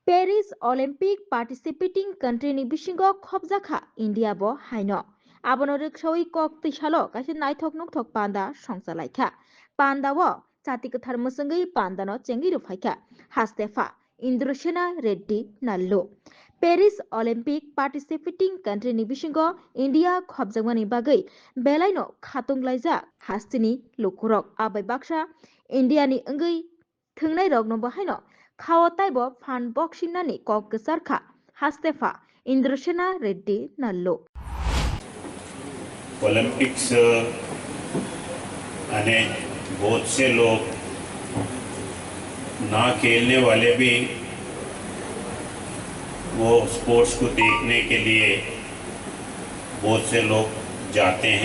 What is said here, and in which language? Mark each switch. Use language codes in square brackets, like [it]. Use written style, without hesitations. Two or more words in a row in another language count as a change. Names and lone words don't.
[trp] Paris Olympic [en] participating country [trp] ni bisingo khobjakha India bo haino. Abono rikshawi kok tisalo kaise naithok nukthok panda songchalaikha. Panda wo chati kathar musangai panda no chengi rufaikha. Hastefa Indrasena Reddy Nallo. Paris Olympic [en] participating country [trp] ni bisingo India khobjakmani bagai belaino khatunglaija hastini lukurok abai baksha India ni ngai thungnai rok no bahaino Khawa taibo [en] fan boxing [trp] nani kok sarkha Hastefa Indrasena Reddy Nallo. [hi] ओलंपिक्स आने बहुत से लोग ना खेलने वाले भी वो स्पोर्ट्स को देखने के लिए बहुत से लोग जाते हैं।